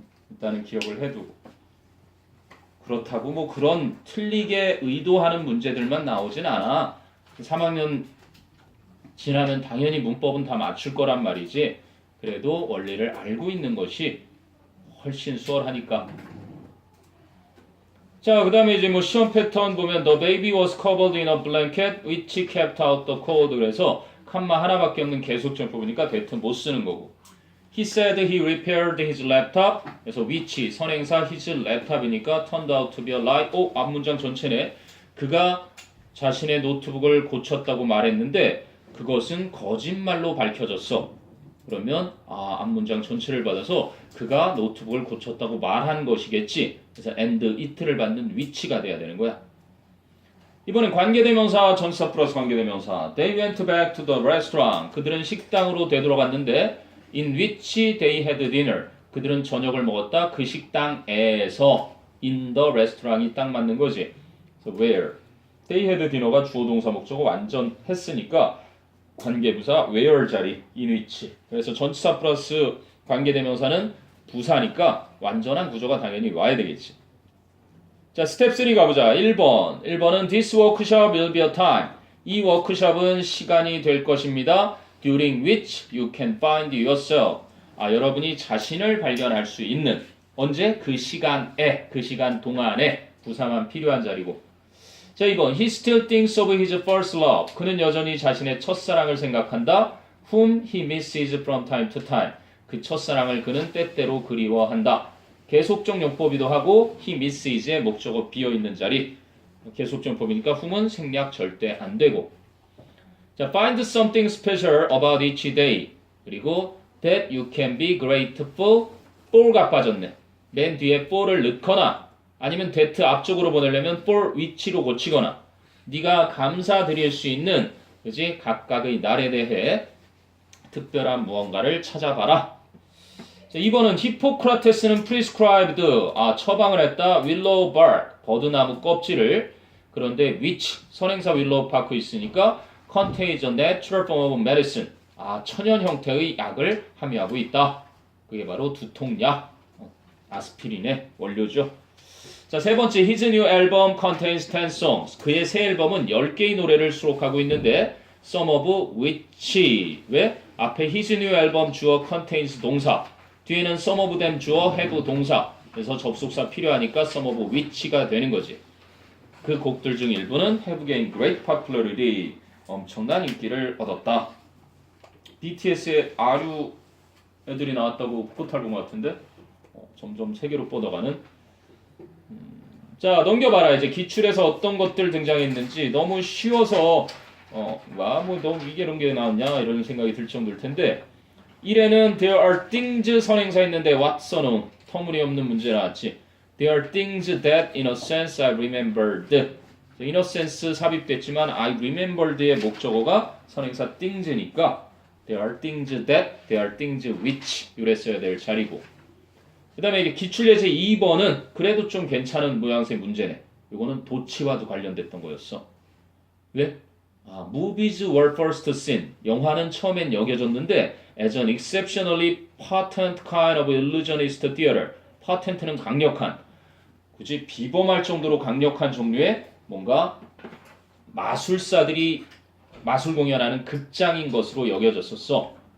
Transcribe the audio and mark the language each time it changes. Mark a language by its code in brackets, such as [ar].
[ko] 일단은 기억을 해두고. 그렇다고 뭐 그런 틀리게 의도하는 문제들만 나오진 않아. 3학년 지나면 당연히 문법은 다 맞출 거란 말이지. 그래도 원리를 알고 있는 것이 훨씬 수월하니까. 자, 그 다음에 이제 뭐 시험 패턴 보면 [en] The baby was covered in a blanket which kept out the cold. [ko] 그래서 칸마 하나밖에 없는 계속적 부분이니까 대트 못 쓰는 거고. [en] He said he repaired his laptop. [ko] 그래서 [en] which 선행사 his laptop이니까 turned out to be a lie. [ko] 앞문장 전체네. 그가 자신의 노트북을 고쳤다고 말했는데 그것은 거짓말로 밝혀졌어. 그러면 앞문장 전체를 받아서 그가 노트북을 고쳤다고 말한 것이겠지. 그래서 [en] and it [ko] 를 받는 which가 돼야 되는 거야. 이번엔 관계대명사 전치사 플러스 관계대명사. [en] They went back to the restaurant. [ko] 그들은 식당으로 되돌아갔는데 [en] in which they had dinner. [ko] 그들은 저녁을 먹었다. 그 식당에서 [en] in the restaurant [ko] 이 딱 맞는 거지. 그래서 where. [en] They had dinner [ko] 가 주어 동사 목적어 완전 했으니까 관계부사 where 자리 [en] in which. [ko] 그래서 전치사 플러스 관계대명사는 부사니까 완전한 구조가 당연히 와야 되겠지. 자, 스텝 3 가보자. [en] 1번은 this workshop will be a time. [ko] 이 워크숍은 시간이 될 것입니다. [en] during which you can find yourself. [ko] 여러분이 자신을 발견할 수 있는. 언제? 그 시간에, 그 시간 동안에 부사만 필요한 자리고. [en] 자, 2번 he still thinks of his first love. [ko] 그는 여전히 자신의 첫사랑을 생각한다. [en] whom he misses from time to time. [ko] 그 첫사랑을 그는 때때로 그리워한다. 계속적 용법이기도 하고 [en] he misses [ko] 의 목적어 비어있는 자리. 계속적 용법이니까 whom은 생략 절대 안 되고. [en] 자, find something special about each day. [ko] 그리고 [en] that you can be grateful for가 [ko] 빠졌네. 맨 뒤에 for를 넣거나 아니면 that 앞쪽으로 보내려면 [en] for which [ko] 로 고치거나 네가 감사드릴 수 있는 그지 각각의 날에 대해 특별한 무언가를 찾아봐라. 자, 2번은 히포크라테스는 prescribed 처방을 했다. willow bark 버드나무 껍질을. 그런데 [en] which 선행사 willow park [ko] 있으니까 [en] contains a natural form of medicine. [ko] 천연 형태의 약을 함유하고 있다. 그게 바로 두통약 아스피린의 원료죠. 자, 세 번째 [en] his new album contains 10 songs. [ko] 그의 새 앨범은 10개의 노래를 수록하고 있는데 [en] some of which [ko] 왜? 앞에 his new album 주어 contains 동사 뒤에는 [en] some of them [ko] 주어 have 동사 그래서 접속사 필요하니까 [en] some of which [ko] 가 되는 거지. 그 곡들 중 일부는 [en] have gained great popularity [ko] 엄청난 인기를 얻었다. BTS의 아류 애들이 나왔다고 포탈 본 것 같은데 점점 세계로 뻗어가는. 자, 넘겨봐라. 이제 기출에서 어떤 것들 등장했는지. 너무 쉬워서 뭐 너무 이게 이런 게 나왔냐 이런 생각이 들 정도일 텐데 1에는 [en] there are things [ko] 선행사 있는데 what 써놓은 터무니없는 문제 나왔지. [en] There are things that in a sense I remembered. in a sense [ko] 삽입됐지만 [en] I remembered의 목적어가 선행사 things니까 there are things that, there are things which [ko] 이랬어야 될 자리고. 그 다음에 기출예제 2번은 그래도 좀 괜찮은 모양새 문제네. 이거는 도치와도 관련됐던 거였어. 왜? [en] Movies were first seen. [ko] 영화는 처음엔 여겨졌는데 [en] as an exceptionally patent kind of illusionist theater. [ko] patent는 강력한, 굳이 비범할 정도로 강력한 종류의 뭔가 마술사들이 마술 공연하는 극장인 것으로 여겨졌었어.